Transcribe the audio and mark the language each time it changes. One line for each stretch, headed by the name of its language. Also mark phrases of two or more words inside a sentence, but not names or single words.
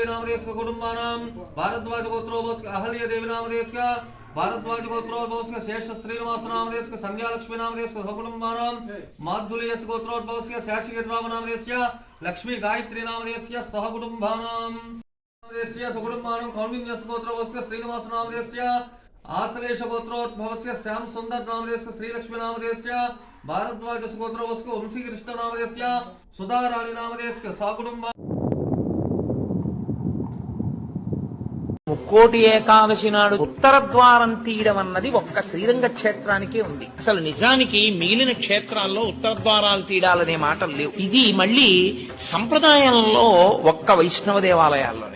Sanskrit: नामधेयस्य कुटुम्बानां भारद्वाज गोत्रोद्भवस्य अहल्य देवी नामधेयस्य भारद्वाज गोत्रोद्भवस्य शेष श्रीनिवास नामधेयस्य संध्यालक्ष्मी नामधेयस्य सहकुटुम्बानां माधुर्यस्य गोत्रोद्भवस्य शाशिगिरिराव नामधेयस्य लक्ष्मी गायत्री नामधेयस्य सहकुटुम्बानां सुकुटुम्बानां कौंडिन्यस्य गोत्रोद्भवस्य श्रीनिवास नामधेयस्य आश्लेष गोत्रोद्भवस्य श्याम सुंदर नामधेयस्य श्रीलक्ष्मी नामधेयस्य भारद्वाज गोत्रोद्भवस्य वंशीकृष्ण नामधेयस्य सुधाराणी नामधेयस्य सहकुटुम्बा
Telugu: ముక్కోటి ఏకాదశి నాడు ఉత్తర ద్వారం తీయడం అన్నది ఒక్క శ్రీరంగ క్షేత్రానికే ఉంది. అసలు నిజానికి మిగిలిన క్షేత్రాల్లో ఉత్తర ద్వారాలు తీయడాలనే మాటలు లేవు. ఇది మళ్ళీ సంప్రదాయంలో ఒక్క వైష్ణవ దేవాలయాల్లోనే.